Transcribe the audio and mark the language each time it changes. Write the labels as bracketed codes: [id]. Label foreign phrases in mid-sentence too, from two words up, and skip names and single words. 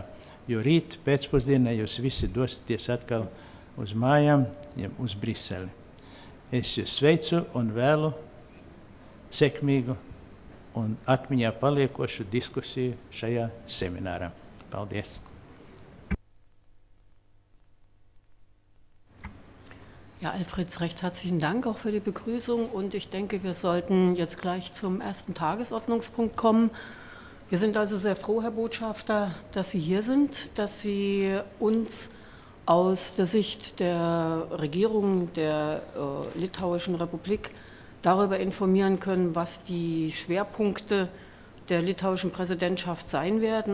[lv] Jo rīt pēcpusdienā jūs visi dosieties atkal uz mājām, uz Briseli. Es jūs sveicu un vēlu sekmīgu un atmiņā paliekošu diskusiju šajā seminārā. Paldies! [de] Ja, Alfred, recht herzlichen Dank auch für die Begrüßung und ich denke, wir sollten jetzt gleich zum ersten Tagesordnungspunkt kommen. Wir sind also sehr froh, Herr Botschafter, dass Sie hier sind, dass Sie uns aus der Sicht der Regierung der Litauischen Republik darüber informieren können, was die Schwerpunkte der litauischen Präsidentschaft sein werden.